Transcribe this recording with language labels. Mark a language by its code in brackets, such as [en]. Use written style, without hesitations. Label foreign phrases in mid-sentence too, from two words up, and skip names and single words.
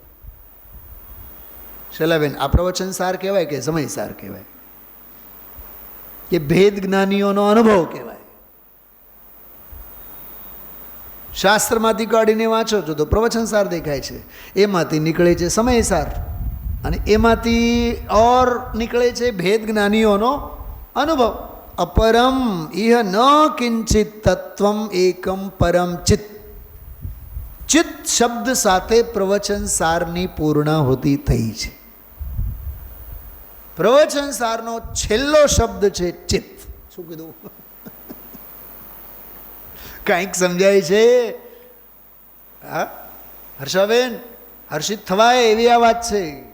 [gu] શૈલાબેન, આ પ્રવચન સાર કહેવાય કે સમય સાર કહેવાય કે ભેદ જ્ઞાનીઓનો અનુભવ કહેવાય? શાસ્ત્રમાંથી કાઢીને વાંચો છો તો પ્રવચન સાર દેખાય છે, એમાંથી નીકળે છે સમય સાર. અને એમાંથી ઓર નીકળે છે ભેદ જ્ઞાનીઓનો અનુભવ. [sa] अपरम इह न किंचित तत्वम एकम परम चित. [gu] ચિત શબ્દ સાથે પ્રવચન સારની પૂર્ણાહુતિ થઈ છે. પ્રવચન સારનો છેલ્લો શબ્દ છે ચિત. શું કીધું? કંઈક સમજાય છે? હા હર્ષાબેન, હર્ષિત થવાય એવી આ વાત છે.